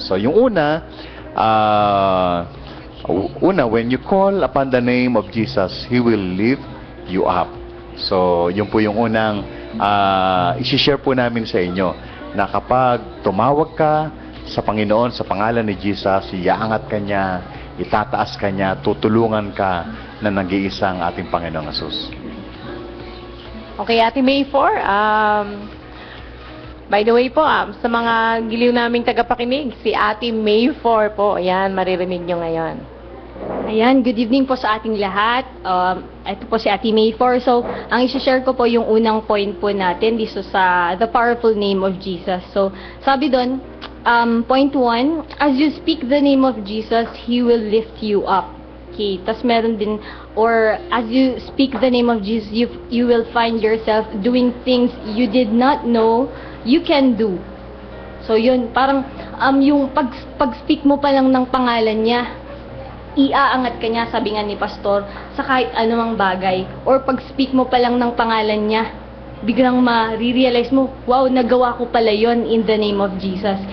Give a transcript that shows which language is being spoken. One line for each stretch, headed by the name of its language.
English: So,
Filipino: yung una,
English: when you call upon the name of Jesus, He will lift you up.
Filipino: So, yun po yung unang isi-share po namin sa inyo, na kapag tumawag ka sa Panginoon, sa pangalan ni Jesus, iaangat ka niya, itataas ka niya, tutulungan ka na nag-iisang ating Panginoong Jesus. Okay, Ate May 4, by the way po, sa mga giliw naming tagapakinig, si Ate May 4 po, ayan, maririnig nyo ngayon. Ayan,
English: good evening po sa ating lahat.
Filipino: Ito po si Ate May 4. So, ang isi-share ko po yung unang point po natin dito sa
English: the powerful name of Jesus. So,
Filipino: sabi doon,
English: point 1, as you speak the name of Jesus, He will lift you up. Okay,
Filipino: tas meron din,
English: or as you speak the name of Jesus, you will find yourself doing things you did not know you can do.
Filipino: So, yun, parang yung pag-speak mo pa lang ng pangalan niya, iaangat ka niya, sabi nga ni Pastor, sa kahit anumang bagay. Or pag-speak mo pa lang ng pangalan niya, biglang ma-realize mo, wow, nagawa ko pala yon
English: in the name of Jesus.